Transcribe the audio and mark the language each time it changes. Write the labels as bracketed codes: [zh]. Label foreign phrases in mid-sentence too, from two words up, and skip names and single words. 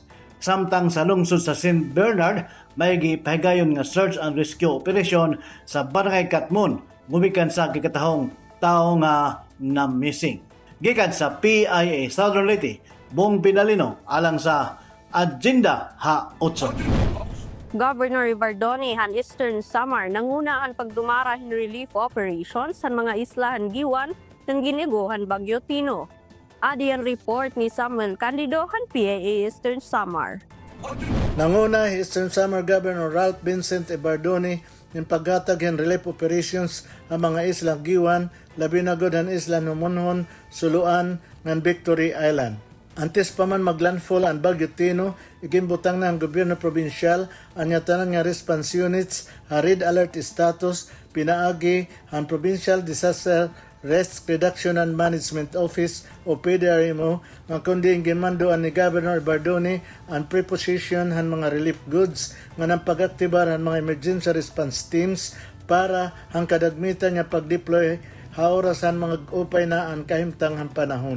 [ceb] Samtang sa lungsod sa St. Bernard may gipahigayon nga [en] search and rescue operation [ceb] sa Barangay Katmon gumikan sa gikatahong tao nga na missing. Gikan sa PIA Southern Leyte, Bong Pinalino alang sa Agenda Ha-8. [war] Governor Bardoni han Eastern Samar nangunaan pagdumarahin relief operations sa mga islahan giwan ng giniguhan Bagyo Tino. Adi ang report ni Samuel Candido han PIA Eastern Samar. Nanguna Eastern Samar Governor Ralph Vincent Bardoni ng paghatag ng relief operations ang mga islang giwan, labi na gud ang isla Numonhon, Suluan, ng Victory Island. Antes pa man maglandfall ang Bagyo Tino, igimbutang na ang gobyerno probinsyal ang tanan nga [en] response units, red alert status, [war] pinaagi ang Provincial Disaster Risk Reduction and Management Office o PDRMO nga kundi ginmandoan ni Governor Bardoni ang preposition han mga [en] relief goods [war] nga nang pag-aktibar ang mga [en] emergency response teams [war] para ang kadagmitan nga pag-deploy haorasan mga upay na ang kahimtang ang panahon.